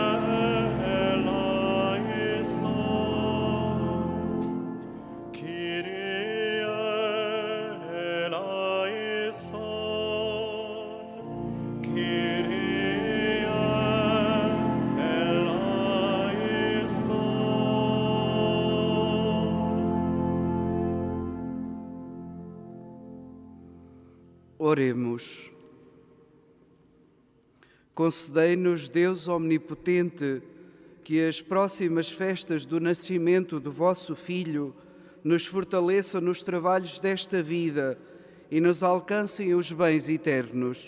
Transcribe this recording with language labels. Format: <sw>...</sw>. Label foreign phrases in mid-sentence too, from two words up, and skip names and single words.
<el>ἐλέησον, Κύριε ἐλέησον, Κύριε ἐλέησον.</el> <pt>Oremos. Concedei-nos, Deus Omnipotente, que as próximas festas do nascimento do vosso Filho nos fortaleçam nos trabalhos desta vida e nos alcancem os bens eternos.</pt>